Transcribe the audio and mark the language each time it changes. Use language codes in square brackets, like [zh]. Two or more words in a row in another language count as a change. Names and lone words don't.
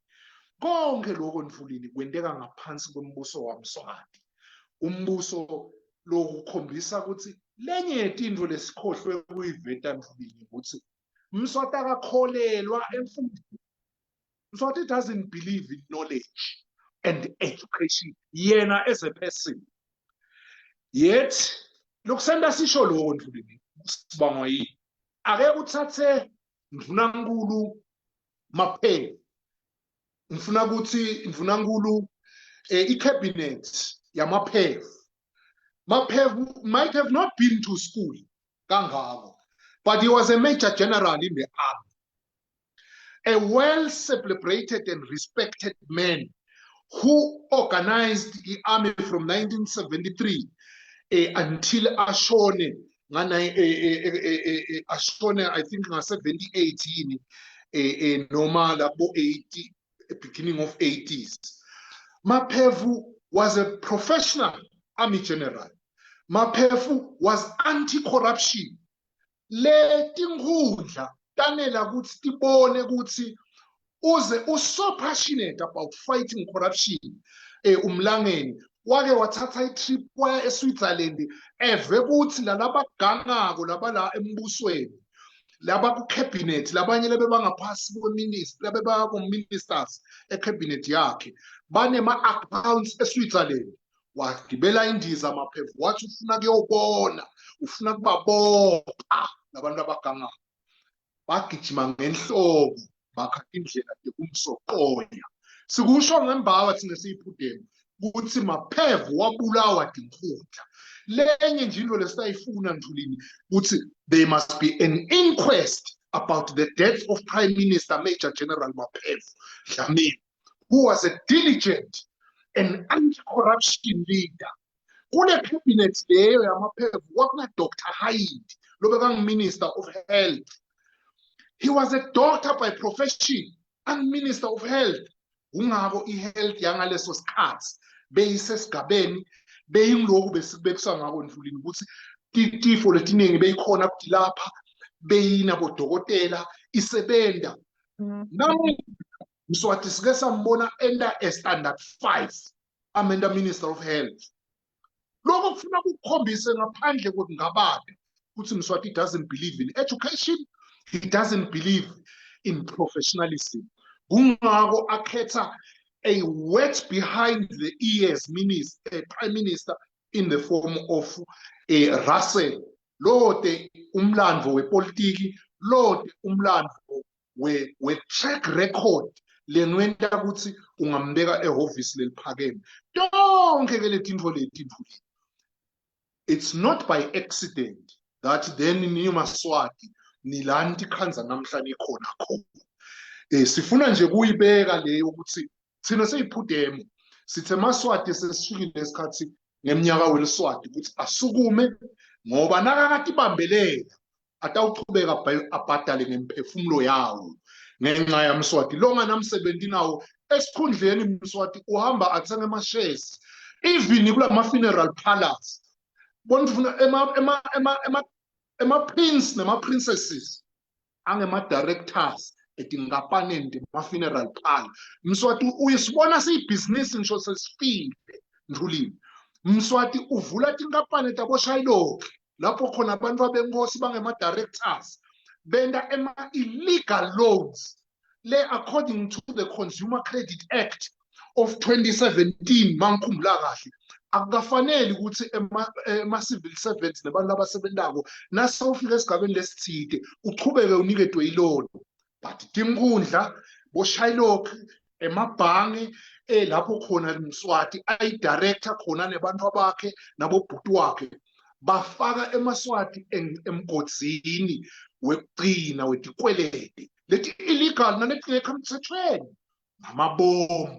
[ss] Konke lokho Mfulini kwenteka ngaphansi kombuso waMswati. Umbuso lokukhombisa ukuthi lenye yetinto lesikhohlwe kuyiveta Mfulini ukuthi Mswati akakholelwa emfundweni. [en] Mswati doesn't believe in knowledge and education yena as a person. [ss] Yet lokusenda sisho lokho Mfulini sibangwa yini? Ake uthathe Mvunankulu Maphe, ngifuna ukuthi Mvunankulu i-cabinet yamaPhevu. [en] Maphevu might have not been to school kangako, but he was a major general in the army, a well-celebrated and respected man who organized the army from 1973 until ashone, I think, 2018, [ss] noma labo [en] 80, beginning of 80s. Maphevu was a professional army general. Maphevu was anti-corruption. [ss] Le tinkhundla tanela ukuthi tibone ukuthi uze [en] so passionate about fighting corruption. [ss] Umlangeni wake wathatha i-trip waya eSwitzerland eve ukuthi lalabagangako labala embusweni laba ku-cabinet labanye lebe bangaphasi kweminister lebe bako-ministers e-cabinet yakhe banema-accounts eSwitzerland. Wagibela indiza Maphevu wathi ufuna kuyobona, ufuna kubabopha labantu abagangako. Bagijima ngenhlobo bakha indlela yokumsoqoya. Sikusho ngembawa thina siyiphudeme ukuthi Maphevu wabulawa dinkhundla. Lenye nje into lesayifuna Mthulini ukuthi [en] there must be an inquest about the death of Prime Minister Major General Maphevu Dlamini, who was a diligent and anti-corruption leader. [ss] Kule cabinet leyo yamaPhevu wakuna Dr. [en] Hyde lobekang Minister of Health. He was a doctor by profession and Minister of Health. [ss] Ungako i-health yangaleso sikhathi beyisesigabeni beyingloku besibekisa ngako Mfulini ukuthi tifo letiningi beyikhona kuthi lapha beyinabo dokotela isebenda. Namu Mswati sike sambona enda standard 5 amenda [en] Minister of Health. [ss] Lokho kufuna ukukhombise ngaphandle kokuthi ngababe ukuthi Mswati [en] doesn't believe in education, he doesn't believe in professionalism. [ss] Kungako akhetha [en] a wet behind the ears minister, prime minister [ss] in the form of Russell. Lode umlandvo wepolitiki, lode umlandvo we [en] track record [ss] lenwenta ukuthi ungambeka ehhovisi leliphakeme. Tonke ke letinto leti Mfulini. [en] It's not by accident that then [ss] niMaswati nilanti khanza namhlanje khona khona. Sifuna nje kuyibeka leyo ukuthi thina seyiphudemo sithe Maswati sesifikile lesikhathi ngeminyaka weliswati ukuthi asukume ngoba nakakati bambelela atawuchubeka abhadale ngemphefumulo yawo ngenxa yaMswati longa namsebenzi nawo esikhundleni Mswati uhamba athenge ama-shares even kulama [en] funeral parlors [ss] bonifuna ema-prince nema-princesses angema-directors etinkapaneni ma- [en] funeral parlor. [ss] Mswati uyisibona siyibhizinisi ngisho sesifile Mthulini. Mswati uvula tinkampani tabo-Shylock lapho khona abantu abenkosi bangema-directors benda ema- [en] illegal loans [ss] le [en] according to the Consumer Credit Act of 2017 [ss] mangikhumbula kahle akukafanele ukuthi ema- [en] civil servants [ss] nabantu abasebentako nasawufika esigabeni lesithide uchubeke unikedwe iloan. But tinkundla bo-Shylock emabhange lapho khona Mswati ayi-director khona nebantu abakhe nabobhuti wakhe bafaka eMaswati emgodini wekugcina wetikwelede leti illegal nanekungekho emthethweni namabomu.